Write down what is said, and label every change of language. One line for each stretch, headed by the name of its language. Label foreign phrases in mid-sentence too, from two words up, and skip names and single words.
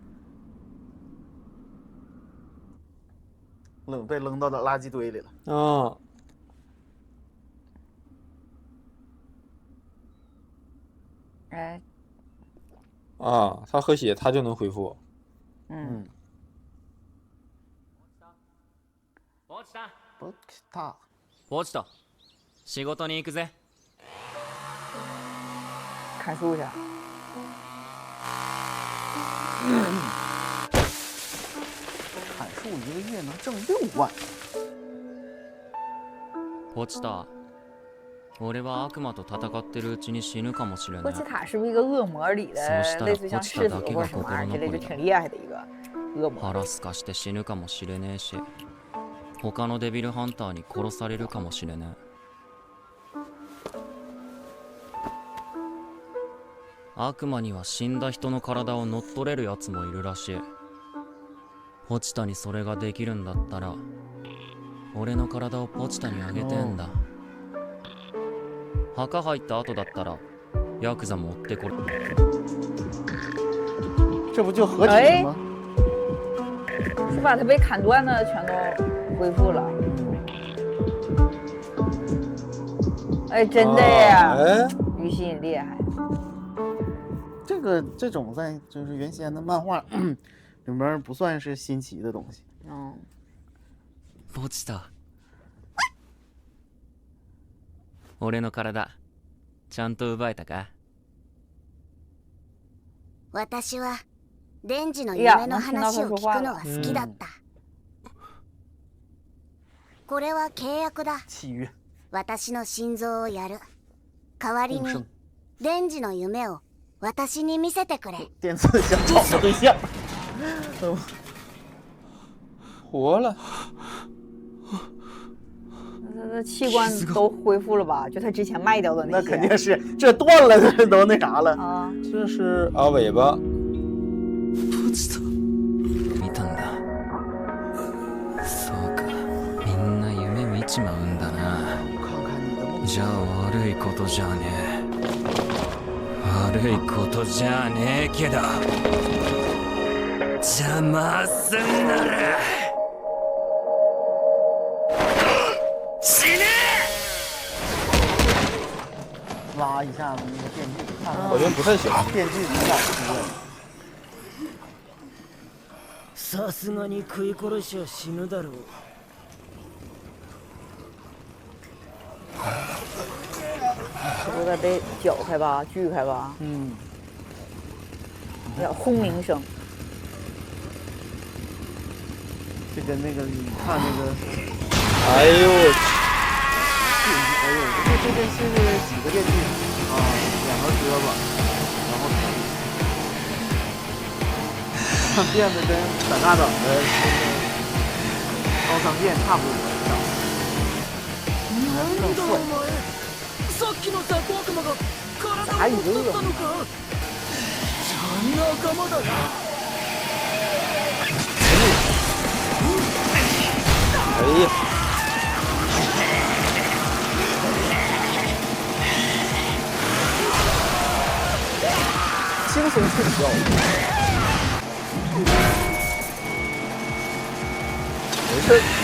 Chinese: 被扔到垃圾堆里了。哎。他喝血，他就能恢复。
Japanese: 落ちた。
Chinese: 他。
Japanese: 落ちた。仕事に行くぜ。
Chinese: 砍树去。砍树1个月能挣6万。
Japanese: 落ちた。俺は悪魔と戦ってるうちに死ぬかもしれない。
Chinese: 波奇塔是不是一个恶魔里的，类似于像赤子或者什么玩意儿之类，就挺厉害的一个恶魔。
Japanese: 腹すかして死ぬかもしれねえし、他のデビルハンターに殺されるかもしれねえ。悪魔には死んだ人の体を乗っ取れるやつもいるらしい。ポチタにそれができるんだったら、俺の体をポチタにあげてんだ。墓入った後だったらヤクザも追ってこれ。
Chinese: 这不就合体了吗？是把他被砍断的全都恢复了。哎，真的呀！于心厉害。这种在就是原先的漫画里面不算是新奇的东西。
Japanese: ポチタ。俺の体ちゃんと奪えたか？私はデンジの夢の話を聞くのが好きだった。これは契約だ。私の心臓をやる。代わりにデンジの夢を私に見せてくれ。
Chinese: 电刺想找个对象。活了。那器官都恢复了吧？就他之前卖掉的那些。肯定是，这断了这都那啥了。这是尾巴。
Japanese: 見たんだ。そうか、みんな夢見ちまうんだな。じゃあ悪いことじゃねえ。悪いことじゃねえけど、邪魔すんなら死ね！
Chinese: 挖一下子那个电锯，好像不太行。电锯比较多。
Japanese: さすがに食い殺しは死ぬだろう。
Chinese: 有点被绞开吧，锯开吧。轰鸣声。这跟那个你看那个，哎呦我去！这是几个电锯啊？2个胳膊，然后腿，变得跟闪大掌的高仓健差不多，更帅。
Japanese: さっきのザコ悪魔が体を乗っ取ったのか？仲間だな。
Chinese: 哎呀！轻松睡觉。 是。